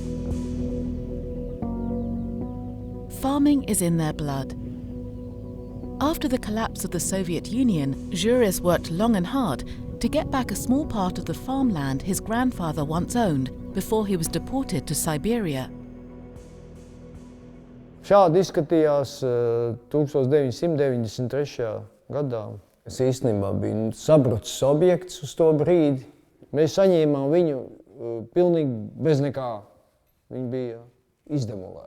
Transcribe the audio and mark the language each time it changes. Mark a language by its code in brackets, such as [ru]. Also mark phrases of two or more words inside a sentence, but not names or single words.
[en] Farming is in their blood. After the collapse of the Soviet Union, Jewert worked long and hard to get back a small part of the farmland his grandfather once owned before he was deported to Siberia. [lv] Šādi izskatījās 1993. gadā. Es īstenībā biju sabrucis objekts uz to brīdi. Mēs saņēmām viņu pilnīgi bez nekā. Viņi bija izdemolēti.